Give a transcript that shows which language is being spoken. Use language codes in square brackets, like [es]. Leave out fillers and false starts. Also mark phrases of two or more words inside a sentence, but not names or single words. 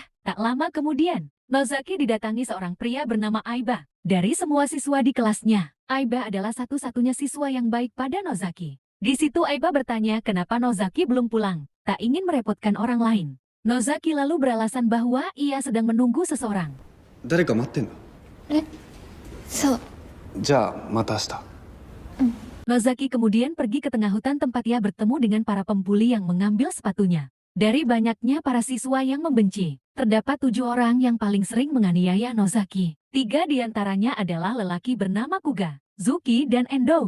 [id] Tak lama kemudian, Nozaki didatangi seorang pria bernama Aiba. Dari semua siswa di kelasnya, Aiba adalah satu-satunya siswa yang baik pada Nozaki. Di situ Aiba bertanya kenapa Nozaki belum pulang, tak ingin merepotkan orang lain. Nozaki lalu beralasan bahwa ia sedang menunggu seseorang. [ja] 誰か待ってんの？そう。じゃあまた明日。 [id] Nozaki kemudian pergi ke tengah hutan tempat ia bertemu dengan para pembuli yang mengambil sepatunya. Dari banyaknya para siswa yang membenci, terdapat 7 orang yang paling sering menganiaya Nozaki. 3 diantaranya adalah lelaki bernama Kuga, Zuki, dan Endo.